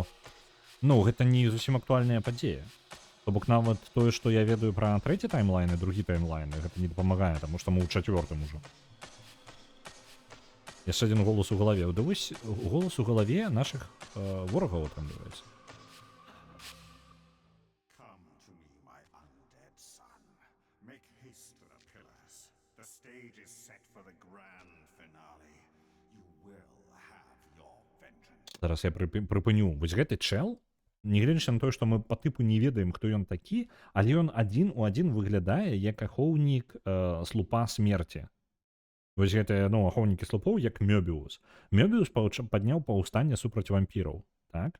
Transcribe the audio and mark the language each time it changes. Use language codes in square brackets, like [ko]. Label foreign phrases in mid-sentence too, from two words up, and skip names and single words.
[be] Ну, гэта не зусім актуальная падзея. То бок нават тое, што я ведаю пра трэці таймлайн і другі таймлайн, гэта не дапамагае, таму што мы ў 4-м ужо. Яшчэ адзін голас у галаве. Да вось голас у галаве нашых ворагаў атрымліваецца. [en] Come to me, my undead son. Make haste to the pillars. The stage is set for the grand finale. You will have your vengeance. [be] Зараз я прыпыню. Вось гэты чэл, нягледзячы на тое, што мы па тыпу не ведаем, хто ён такі, але ён адзін у адзін выглядае як ахоўнік слупа смерці. Вось гэтыя, ну, ахоўнікі слупоў, як Мёбіус. Мёбіус падняў паўстанне супраць вампіраў, так?